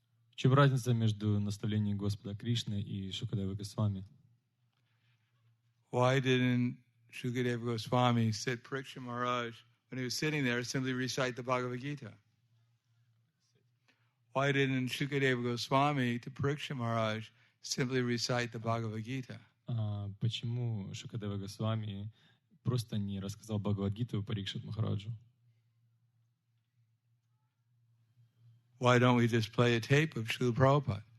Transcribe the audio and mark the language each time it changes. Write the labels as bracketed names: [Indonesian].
[Russian] В чем разница между наставлением Господа Кришны и Шукадева Госвами? [English] Why didn't Shukadeva Goswami sit Parikshit Maharaj when he was sitting there simply recite the Bhagavad Gita? Why didn't Shukadeva Goswami to Parikshit Maharaj simply recite the Bhagavad Gita? [Russian] Почему Шукадева Госвами просто не рассказал Бхагавад-гиту Парикшит Махараджу? [English] Why don't we just play a tape of Srila Prabhupada?